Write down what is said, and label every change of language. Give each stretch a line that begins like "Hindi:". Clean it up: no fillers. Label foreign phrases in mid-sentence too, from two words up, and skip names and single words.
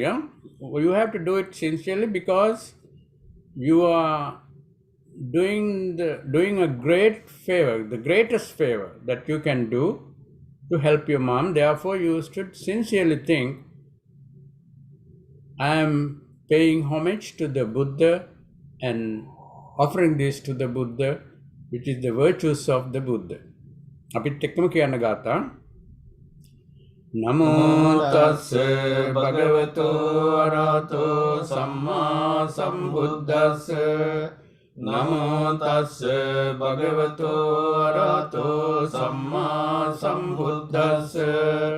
English: You have to do it sincerely, because you are doing a great favor, the greatest favor that you can do to help your mom. Therefore, you should sincerely think, I am paying homage to the Buddha and offering this to the Buddha, which is the virtues of the Buddha.
Sinhala: අපිත් එක්කම කියන්න ගාථා.
Pali: Namo tassa bhagavato arahato samma sambuddhassa. Namo tassa bhagavato arahato samma sambuddhassa.